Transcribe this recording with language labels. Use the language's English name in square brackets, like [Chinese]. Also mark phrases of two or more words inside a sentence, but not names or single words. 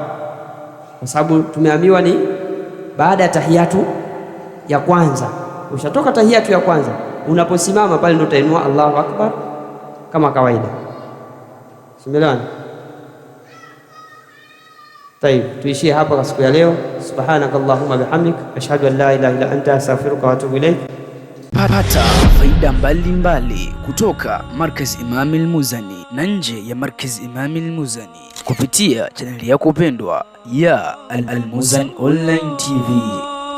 [Swahili] Kwa sababu tumeambiwa ni baada ya tahiyatu ya kwanza. Ushatoka tahiyatu ya kwanza, unaposimama pale ndio utainua [Arabic] الله أكبر [Swahili] kama kawaida. Simelewana? Tayeb, tuishie hapa kwa siku ya leo. [Arabic] سبحانك اللهم وبحمدك، أشهد أن لا إله إلا أنت، أستغفرك وأتوب إليك. [Swahili] Pata faida mbalimbali kutoka Markaz Imam Al-Muzani na nje ya Markaz Imam Al-Muzani kupitia chaneli yako pendwa ya Al-Muzani Online TV.